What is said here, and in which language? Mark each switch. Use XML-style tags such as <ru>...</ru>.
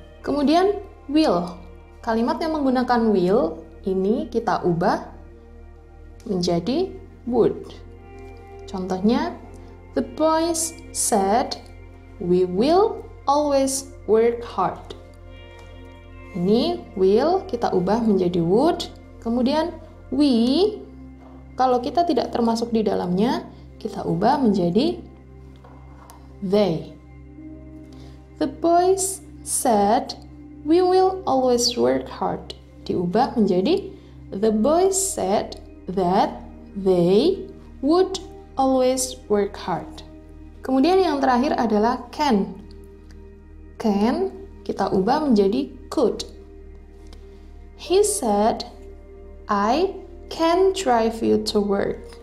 <id>Kemudian will. Kalimat yang menggunakan will ini kita ubah menjadi would. Contohnya,</id> <en>the boys said, we will always work hard.</en> <id>Ini will kita ubah menjadi would. Kemudian we, kalau kita tidak termasuk di dalamnya, kita ubah menjadi they.</id> <en>The boys said, we will always work hard.</en> <id>Diubah menjadi</id> <en>the boys said that they would always work hard.</en> <id>Kemudian yang terakhir adalah can. Can kita ubah menjadi could.</id> <en>He said, I can drive you to work.</en>